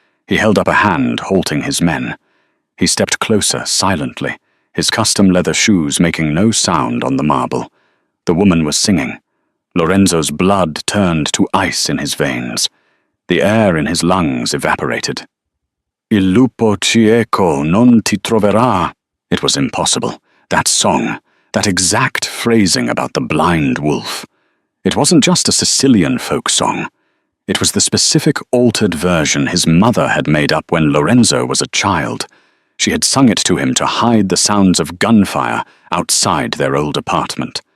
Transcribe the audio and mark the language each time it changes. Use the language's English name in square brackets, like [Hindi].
[English] He held up a hand, halting his men. He stepped closer, silently, his custom leather shoes making no sound on the marble. The woman was singing. Lorenzo's blood turned to ice in his veins. The air in his lungs evaporated. [Italian] Il lupo cieco non ti troverà. [English] It was impossible. That song, that exact phrasing about the blind wolf. It wasn't just a Sicilian folk song. It was the specific altered version his mother had made up when Lorenzo was a child. She had sung it to him to hide the sounds of gunfire outside their old apartment.